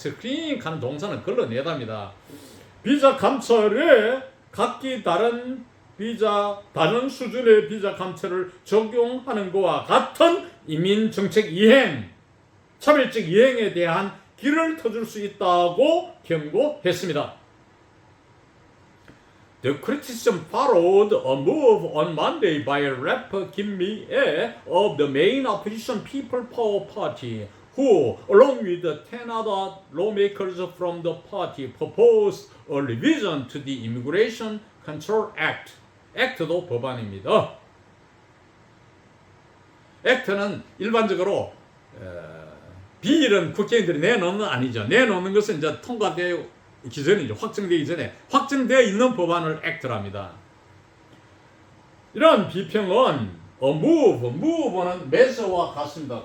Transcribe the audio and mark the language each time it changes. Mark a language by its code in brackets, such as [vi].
[ko] 스크리닝 하는 동사는 걸러내답니다. 비자 감찰에 각기 다른 비자, 다른 수준의 비자 감찰을 적용하는 것과 같은 이민 정책 이행, 차별적 이행에 대한 길을 터줄 수 있다고 경고했습니다. [en] The criticism followed a move on Monday by Rep. Kim Mi-ae of the main opposition People Power Party, who, along with 10 other lawmakers from the party, proposed a revision to the Immigration Control Act. [ko] 액트도 법안입니다. 액트는 일반적으로 비일은 국회의원들이 내놓는 아니죠. 내놓는 것은 이제 통과되기 전이죠. 확정되기 전에 확정되어 있는 법안을 액트랍니다. 이런 비평은 move는 measure와 같습니다.